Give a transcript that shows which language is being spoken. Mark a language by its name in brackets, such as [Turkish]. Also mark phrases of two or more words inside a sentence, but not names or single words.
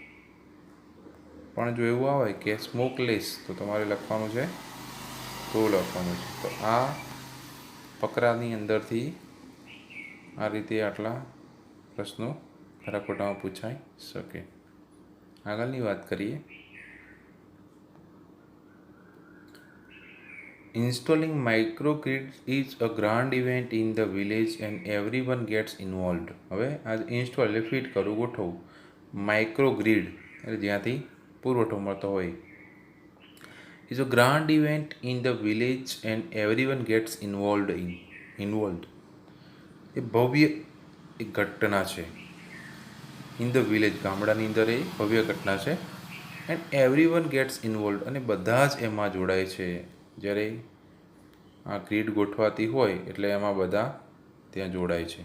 [Gujarati] પણ જો એવું આવે કે સ્મોકલેસ, તો તમારે લખવાનું છે, ટ્રુ લખવાનું છે. તો આ ફકરાની અંદરથી આ રીતે આટલા પ્રશ્નો ખરા ખોટામાં પૂછાઈ શકે. આગળની વાત કરીએ. [English] Installing microgrid is a grand event in the village and everyone gets involved. [Gujarati] હવે આ ઇન્સ્ટોલ એટલે ફિટ કરવું, ગોઠવવું. માઇક્રોગ્રીડ એટલે જ્યાંથી પુરવઠો મળતો હોય. [English] is a grand event in the village and everyone gets involved. [Gujarati] એ ભવ્ય એક ઘટના છે. [English] in the village, [Gujarati] ગામડાની અંદર એ ભવ્ય ઘટના છે. [English] and everyone gets involve, [Gujarati] અને બધા જ એમાં જોડાય છે. જ્યારે આ ગ્રીડ ગોઠવાતી હોય એટલે એમાં બધા ત્યાં જોડાય છે.